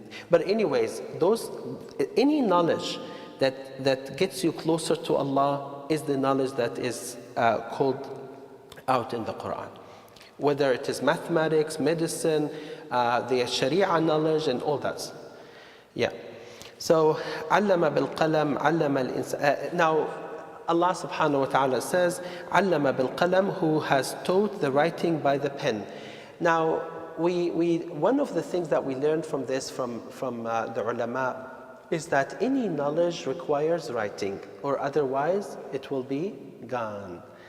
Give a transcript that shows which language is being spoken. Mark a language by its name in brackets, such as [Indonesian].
[English] But anyways, any knowledge that gets you closer to Allah is the knowledge that is called out in the Qur'an. Whether it is mathematics, medicine, the Sharia knowledge and all that. Yeah. [Arabic] So, علم بالقلم علم الإنسان. [English] Now, Allah subhanahu wa ta'ala says, [Arabic] علم بالقلم, [English] who has taught the writing by the pen. Now, one of the things that we learned from this, from the ulama, is that any knowledge requires writing, or otherwise it will be gone.